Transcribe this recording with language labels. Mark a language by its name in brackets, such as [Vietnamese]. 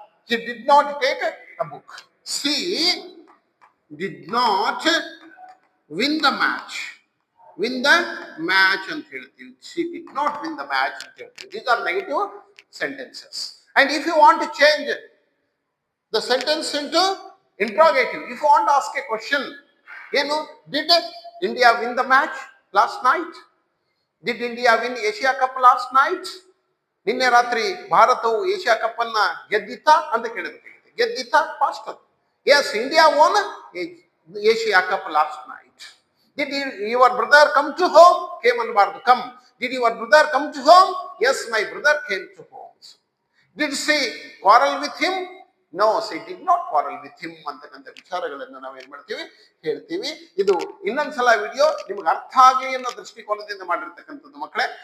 [English] He did not take a book. She did not win the match. Win the match [Kannada] ಅಂತ ಹೇಳ್ತೀವಿ. [English] She did not win the match ಅಂತ ಹೇಳ್ತೀವಿ. These are negative sentences. And if you want to change the sentence into Interrogative. If you want to ask a question, did India win the match last night? Did India win Asia Cup last night? [Kannada] ನಿನ್ನೆ ರಾತ್ರಿ ಭಾರತವು Asia cup ಅನ್ನ ಗೆದ್ದಿತ್ತಾ ಅಂತ ಕೇಳಿದ್ರೆ ಗೆದ್ದಿತ್ತಾ fast. [English] Yes, India won Asia Cup last night. Did your brother come to home? Came ಅನ್ನಬಾರ್ದು, come. Did your brother come to home? Yes, my brother came to home. Did she quarrel with him? No, she did not quarrel with him [Kannada] ಅಂತಕ್ಕಂಥ ವಿಚಾರಗಳನ್ನು ನಾವು ಏನ್ ಮಾಡ್ತೀವಿ, ಹೇಳ್ತೀವಿ. ಇದು ಇನ್ನೊಂದ್ಸಲ video ನಿಮ್ಗೆ ಅರ್ಥ ಆಗಲಿ ಅನ್ನೋ ದೃಷ್ಟಿಕೋನದಿಂದ ಮಾಡಿರ್ತಕ್ಕಂಥದ್ದು ಮಕ್ಕಳೇ.